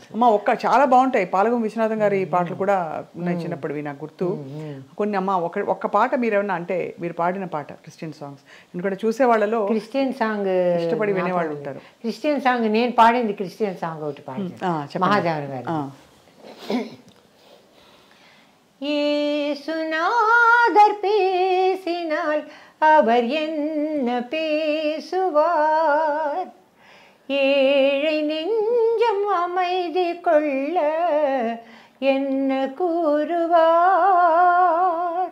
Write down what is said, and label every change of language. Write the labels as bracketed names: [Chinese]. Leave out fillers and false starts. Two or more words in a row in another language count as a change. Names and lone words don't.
[Telugu] అమ్మ చాలా బాగుంటాయి. పాలగం విశ్వనాథం గారి పాటలు కూడా ఉన్నాయి చిన్నప్పటివి నాకు గుర్తు కొన్ని. అమ్మ ఒక్క పాట మీరేమన్నా అంటే మీరు పాడిన పాట [English] Christian songs, [Telugu] ఎందుకంటే చూసే వాళ్ళలో [English] Christian song [Telugu] ఇష్టపడి వినేవాళ్ళు ఉంటారు. [English] Christian song [Telugu] నేను పాడింది [English] Christian song [Telugu] ఒకటి పాడింది మహాదేవన్ గారు. [Tamil] இயேசுநாதர் பேசினால் அவர் என்ன பேசுவார், ஏழை நெஞ்சம் அமைதி கொள்ள என்ன கூறுவார்.